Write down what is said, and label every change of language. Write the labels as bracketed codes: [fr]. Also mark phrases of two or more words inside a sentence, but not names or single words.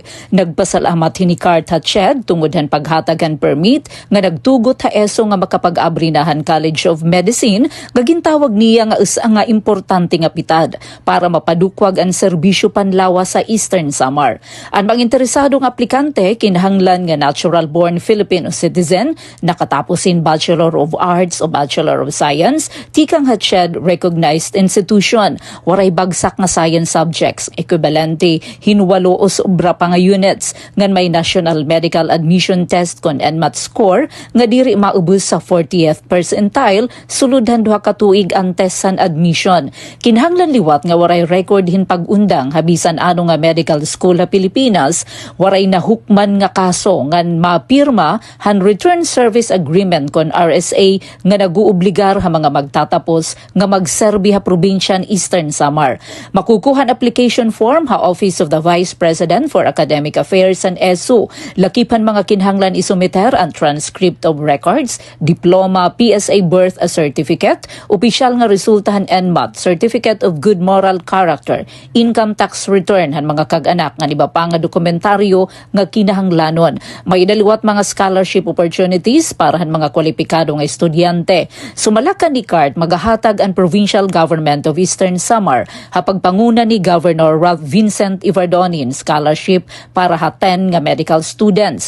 [war] Nagpasalamat hinikart ha CHED tungod han paghatagan permit nga nagtugot ha ESO nga makapag-abrinahan College of Medicine nga gintawag niya nga nga importante nga pitad para mapadukwag ang serbisyo panlawa sa Eastern Samar. Ang mga interesadong aplikante kinahanglan nga [en] natural-born Filipino citizen, [war] nakatapusin Bachelor of Arts o Bachelor of Science, tikang ha [en] CHED recognized institution, [war] waray bagsak nga [en] science subjects, [war] equivalente hinwalo o sobra pa nga units, ngan may National Medical Admission Test kon NMAT score, nga diri maubos sa 40th percentile, suludhan duha ka tuig ang testan admission. Kinahanglan liwat nga waray record hin pag-undang habisan ano nga medical school sa Pilipinas, waray nahukman nga kaso ngan mapirma han Return Service Agreement kon RSA nga naguobligar ha mga magtatapos nga magserbi ha probinsyan Eastern Samar. Makukuhan application form ha Office of the Vice President for Academic Affairs and ESO. Lakipan mga kinahanglan isumiter ang [en] transcript of records, [war] diploma, [en] PSA birth certificate, [war] opisyal nga resultahan NMAT, Certificate of Good Moral Character, [en] income tax return [war] han mga kag-anak nga iba pa nga dokumentaryo nga kinahanglanon. May daliwat mga [en] scholarship opportunities [war] para han mga kwalipikado nga estudyante. Sumalakan ni CART magahatag ang Provincial Government of Eastern Samar ha pagpanguna ni Governor Ralph Vincent Ivardonin scholarship para ha 10 nga medical students.